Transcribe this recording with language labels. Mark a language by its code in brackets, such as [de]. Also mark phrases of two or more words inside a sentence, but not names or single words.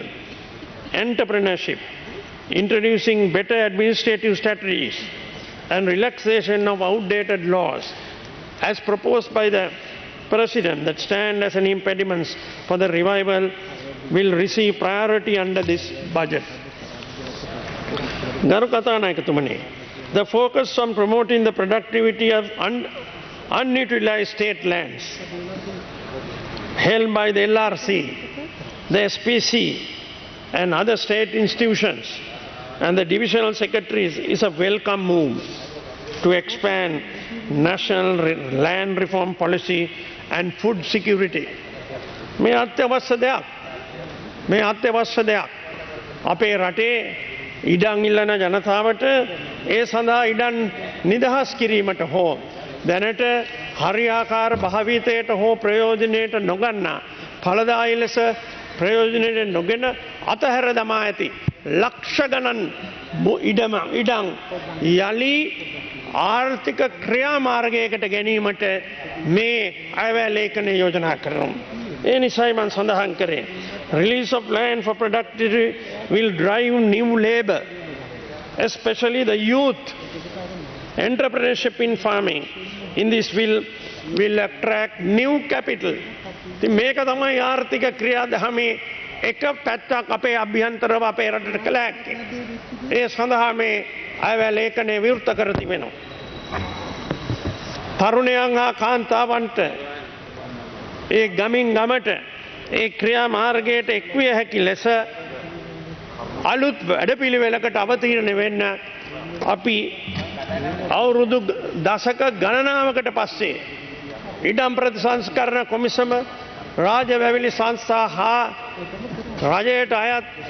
[en] Entrepreneurship, introducing better administrative strategies and relaxation of outdated laws as proposed by the President that stand as an impediment for the revival will receive priority under this budget. [si] ගරු කතානායකතුමනි [en] The focus on promoting the productivity of unutilized state lands held by the LRC, the SPC and other state institutions and the divisional secretaries is a welcome move to expand national land reform policy and food security. [si] මේ අත්‍යවශ්‍ය දෙයක්. මේ අත්‍යවශ්‍ය දෙයක්. අපේ රටේ ඉඩම් ඉල්ලන ජනතාවට ඒ සඳහා ඉඩම් නිදහස් කිරීමට හෝ දැනට හරියාකාර භාවිතයට හෝ ප්‍රයෝජනයට නොගන්නා ඵලදායී ලෙස ප්‍රයෝජනයට නොගෙන අතහැර දමා ඇති ලක්ෂ ගණන් ඉඩම් යලි ආර්ථික ක්‍රියාමාර්ගයකට ගැනීමට මේ අයවැය ලේඛනය යෝජනා කරනවා. ඒ නිසායි මම සඳහන් කරේ [en] release of land for productivity will drive new labor, especially the youth entrepreneurship in farming. In this will attract new capital. [si] ඉතින් මේක තමයි ආර්ථික ක්‍රියාදාමයේ එක පැත්තක් අපේ අභ්‍යන්තරව අපේ රටට කළ හැක්කේ. ඒ සඳහා මේ අයවැය ලේඛනය විවෘත කර තිබෙනවා. තරුණයන් හා කාන්තාවන්ට ඒ ගමින් ගමට ඒ ක්‍රියාමාර්ගයට එක්විය හැකි ලෙස අලුත් වැඩපිළිවෙලකට අවතීර්ණ වෙන්න අපි අවුරුදු දශක ගණනාවකට පස්සේ ඉඩම් ප්‍රතිසංස්කරණ කොමිසම රාජ වැවිලි සංස්ථා හා රජයට අයත්